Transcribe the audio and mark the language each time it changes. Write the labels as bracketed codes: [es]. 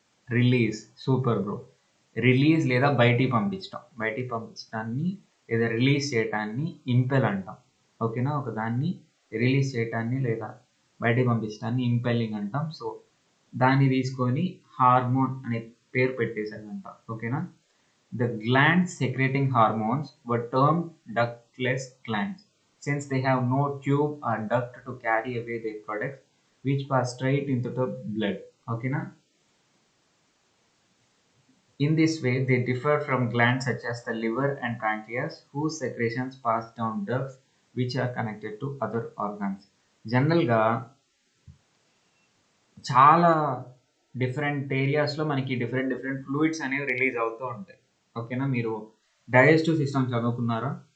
[te] Release. Super bro. Release లేదా బయటికి పంపించడాన్ని లేదా రిలీజ్ చేయటాన్ని ఇంపెల్ అంటాం. ఓకేనా? ఒక దాన్ని రిలీజ్ చేయటాన్ని లేదా బయటికి పంపించడాన్ని ఇంపెల్లింగ్ అంటాం. సో దాన్ని తీసుకొని హార్మోన్ అనే పేరు పెట్టేశారంట. ఓకేనా. [en] The glands secreting hormones were termed ductless glands since they have no tube or duct to carry away their products which pass straight into the blood. Okay na? In this way, they differ from glands such as the liver and pancreas whose secretions pass down ducts which are connected to other organs. [te] జనరల్గా చాలా different ఏరియాస్లో మనకి different fluids అనేవి release అవుతూ ఉంటాయి. ఓకేనా. మీరు digestive system చదువుకున్నారా?